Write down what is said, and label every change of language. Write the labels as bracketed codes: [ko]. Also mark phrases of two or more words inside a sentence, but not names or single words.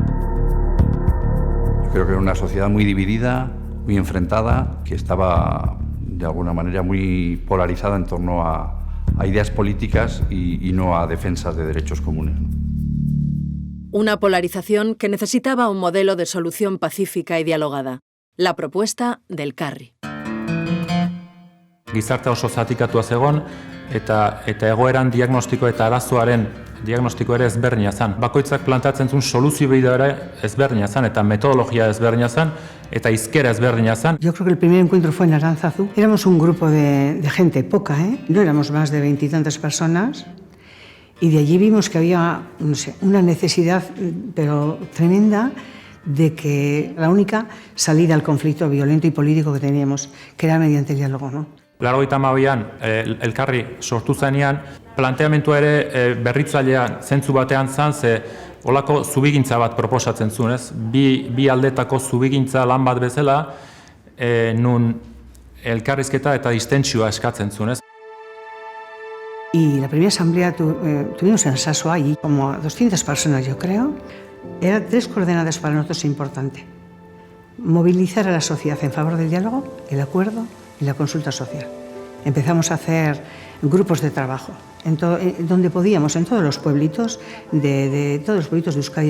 [es] Creo que era una sociedad muy dividida, muy enfrentada, que estaba de alguna manera muy polarizada en torno a ideas políticas y no a defensas de derechos comunes. Una polarización que necesitaba un modelo de solución pacífica y dialogada. la propuesta del Elkarri. [eu] Gizarte oso zatikatua zegon, eta egoeran diagnostiko eta arazoaren diagnostiko ere ezberdina zen. Bakoitzak plantatzen zuen soluzio bidea ere ezberdina zen, eta metodologia ezberdina zen, eta izkera ezberdina zen. [es] Yo creo que el primer encuentro fue en Aránzazu. Éramos un grupo de gente, poca, no éramos más de 20 y tantas personas, y de allí vimos que había, no sé, una necesidad, pero tremenda, de que la única salida al conflicto violento y político que teníamos, que era mediante el diálogo, ¿no? [eu] 1982an Elkarri sortu zenean, planteamentua ere berritzailea zentzu batean zen, ze olako zubigintza bat proposatzen zuen, ez? Bi aldetako zubigintza lan bat bezala, nun elkarrizketa eta distentsioa eskatzen zuen, ez? [es] Y la primera asamblea tuvimos en Sasua, allí como 200 personas, yo creo. Eran 3 coordenadas para nosotros importantes. Movilizar a la sociedad en favor del diálogo, el acuerdo y la consulta social. Empezamos a hacer grupos de trabajo donde podíamos, en todos los pueblitos de todos los pueblitos de Euskadi.